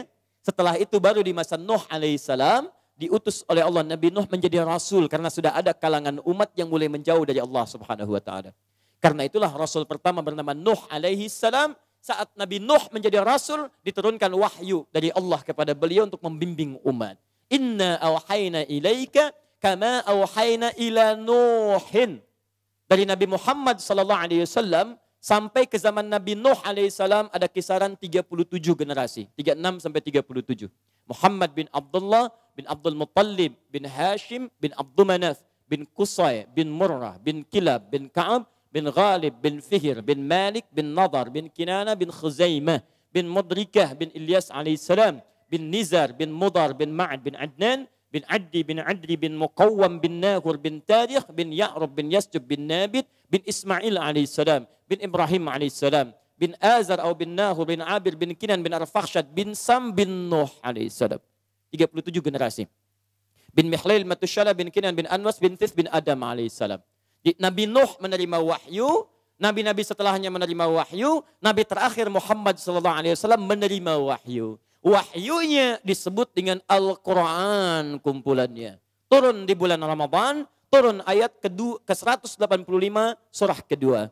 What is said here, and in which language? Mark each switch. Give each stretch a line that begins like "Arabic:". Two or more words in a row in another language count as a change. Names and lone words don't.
Indonesian: Setelah itu baru di masa Nuh alaihissalam, diutus oleh Allah Nabi Nuh menjadi Rasul. Karena sudah ada kalangan umat yang mulai menjauh dari Allah
Arabic: سبحانه وتعالى.
Indonesian: Karena itulah Rasul pertama bernama Nuh alaihissalam. Saat Nabi Nuh menjadi Rasul, diturunkan wahyu dari Allah kepada beliau untuk membimbing umat.
Arabic: إنا أوحينا إليك كما أوحينا إلى نوح.
Indonesian: Dari Nabi Muhammad SAW sampai ke zaman Nabi Nuh alaihissalam ada kisaran 37 generasi. 36 sampai 37. Muhammad bin Abdullah, bin Abdul Muttalib, bin Hashim, bin Abdul Manaf, bin Qusay, bin Murrah, bin Kilab, bin Ka'ab, bin Ghalib, bin Fihr, bin Malik, bin Nadar, bin Kinana, bin Khuzaimah, bin Mudrikah, bin Ilyas alaihissalam, bin Nizar, bin Mudar, bin Ma'ad, bin Adnan, bin Addi, bin Adri, bin Muqawwam, bin Nahur, bin Tarikh, bin Ya'rub, bin Yasjub, bin Nabit, bin Ismail alaihissalam, bin Ibrahim alaihissalam, bin Azar atau bin Nahur, bin Abir, bin Kinan, bin Arfakhshad, bin Sam, bin Nuh alaihissalam. 37 generasi. Bin Mihlail, Matushala, bin Kinan, bin Anwas, bin Tis, bin Adam alaihissalam. Nabi Nuh menerima wahyu, nabi-nabi setelahnya menerima wahyu, nabi terakhir Muhammad SAW menerima wahyu. Wahyunya disebut dengan Al-Quran kumpulannya. Turun di bulan Ramadan, turun ayat ke-185 surah kedua.